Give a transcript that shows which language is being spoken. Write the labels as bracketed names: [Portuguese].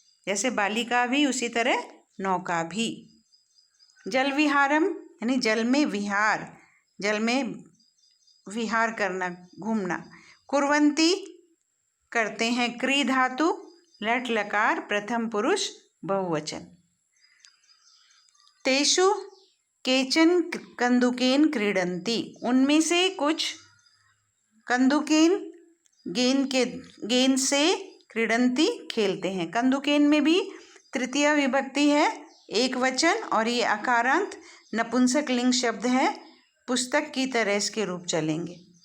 [Hindi] जैसे बालिका भी उसी तरह नौका भी। जल विहारम यानी जल में विहार, जल में विहार करना, घूमना। कुर्वन्ति करते हैं, क्री धातु लट लकार प्रथम पुरुष बहुवचन। [Sanskrit] तेषु केचन कंदुकेन क्रीडन्ति। [Hindi] उनमें से कुछ कंदुकेन गेंद से, क्रीडन्ति खेलते हैं। कंदुकेन में भी तृतीय विभक्ति है, एक वचन, और ये अकारांत नपुंसक लिंग शब्द है, पुस्तक की तरह इसके रूप चलेंगे।